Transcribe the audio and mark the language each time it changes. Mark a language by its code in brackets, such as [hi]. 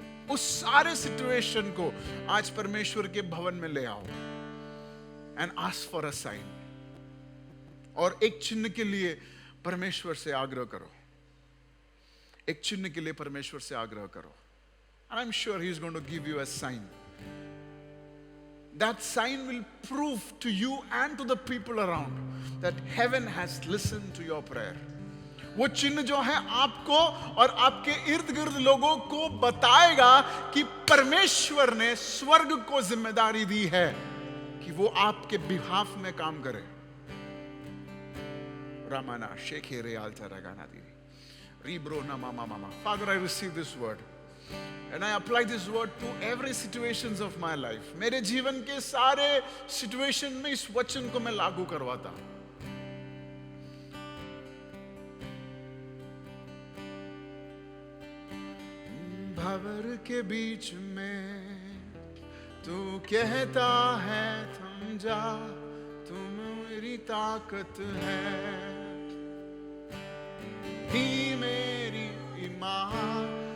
[hi] उस सारे सिचुएशन को आज परमेश्वर के भवन में ले आओ [en] And ask for a sign. [hi] और एक चिन्ह के लिए परमेश्वर से आग्रह करो, एक चिन्ह के लिए परमेश्वर से आग्रह करो। [en] And I'm sure he is going to give you a sign. That sign will prove to you and to the people around that heaven has listened to your prayer. [hi] वो चिन्ह जो है आपको और आपके इर्द गिर्द लोगों को बताएगा कि परमेश्वर ने स्वर्ग को जिम्मेदारी दी है कि वो आपके बिहाफ में काम करे। Ramana, Shekhe Alta Ragana Di. Ribro na mama mama. [en] Father, I receive this word. And I apply this word to every situations of my life. [hi] मेरे जीवन के सारे सिचुएशन में इस वचन को मैं लागू करवाता। भंवर के बीच में तू कहता है थम जा, तुम मेरी ताकत है, ही मेरी ईमान।